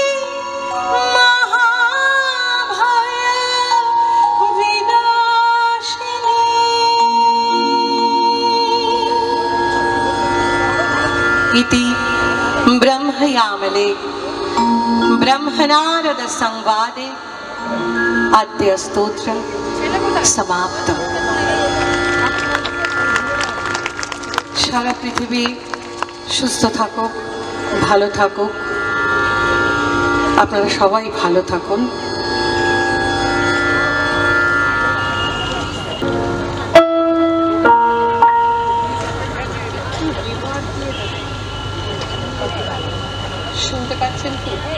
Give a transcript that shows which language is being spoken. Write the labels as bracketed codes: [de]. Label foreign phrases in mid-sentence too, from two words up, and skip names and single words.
[sa] महाभय विनाशिनी इति ब्रह्मयामले ब्रह्मनारद संवादे अद्य स्तोत्र समाप्तम्। [bn] সারা পৃথিবী সুস্থ থাকুক, ভালো থাকুক, আপনারা সবাই ভালো থাকুন। শুনতে পাচ্ছেন কি?